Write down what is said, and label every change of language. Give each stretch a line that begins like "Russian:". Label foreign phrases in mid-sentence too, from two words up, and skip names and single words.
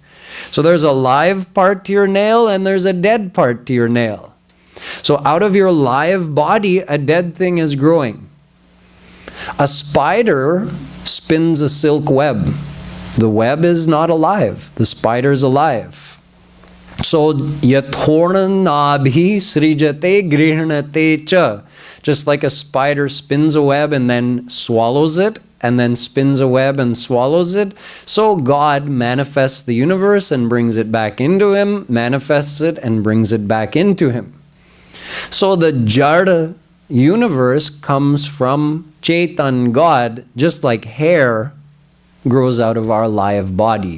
English: So there's a live part to your nail and there's a dead part to your nail. So out of your live body, a dead thing is growing. A spider spins a silk web. The web is not alive. The spider is alive.
Sanskrit: So यथोर्णनाभिः सृजते गृह्णते च.
English: Just like a spider spins a web and then swallows it, and then spins a web and swallows it, so God manifests the universe and brings it back into Him, manifests it and brings it back into Him. So the Jada universe comes from Chetan, God, just like hair grows out of our live body.